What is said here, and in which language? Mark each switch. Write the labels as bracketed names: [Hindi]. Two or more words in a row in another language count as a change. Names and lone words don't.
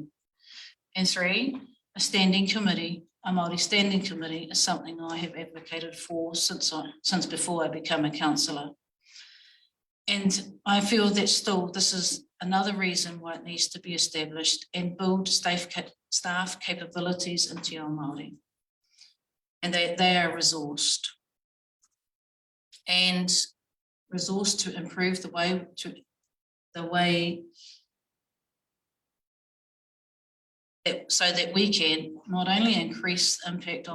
[English] And 3, a standing committee, a Māori standing committee is something I have advocated for since before I became a councillor. And I feel that still this is another reason why it needs to be established and build staff capabilities in [Māori] te ao Māori. [English] And they are resourced. And resourced to improve the way so that we can not only increase impact